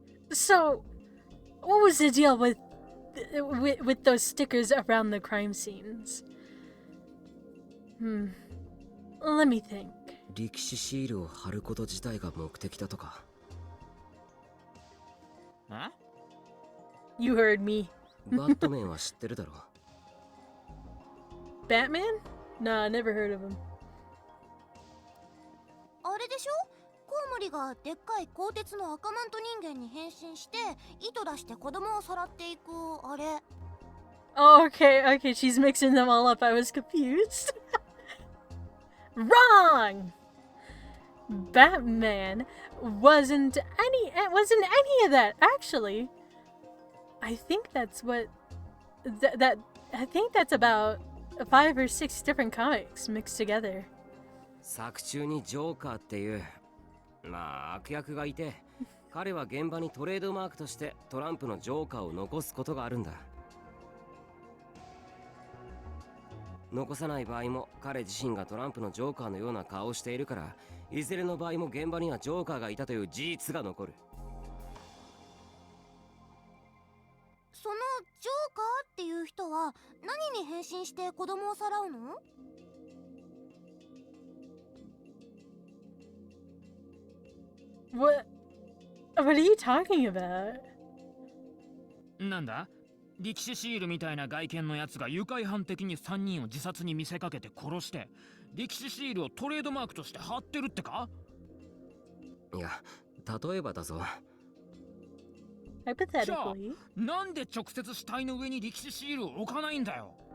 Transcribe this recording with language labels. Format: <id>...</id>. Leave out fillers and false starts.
<en>So, what was the deal with those stickers around the crime scenes? Let me think.</en> <ja>力士シールを貼ること自体が目的だとか。え？</ja> <en>You heard me.</en> <ja>バットメンは知ってるだろ。</ja> <en>Batman? Nah, never heard of him.</en> <ja>あれでしょ、コウモリがでっかい鋼鉄の赤マント人間に変身して糸出して子供をさらっていくあれ。</ja> <en>Oh, okay, she's mixing them all up. I was confused. Wrong! Batman wasn't any of that, actually. I think that's what I think that's about 5 or 6 different comics mixed together.</en> <ja>作中にジョーカーっていうまあ悪役がいて、彼は現場にトレードマークとしてトランプのジョーカーを残すことがあるんだ。残さない場合も彼自身がトランプのジョーカーのような顔をしているから、いずれの場合も現場にはジョーカーがいたという事実が残る。そのジョーカーっていう人は何に変身して子供をさらうの？</ja> <en>What are you talking about?</en> <ja>なんだ？力士シールみたいな外見のやつが愉快犯的に3人を自殺に見せかけて殺して、力士シールをトレードマークとして貼ってるってか？いや、例えばだぞ。</ja> <en>Hypothetically.</en> <ja>なんで直接死体の上に力士シールを置かないんだよ。</ja>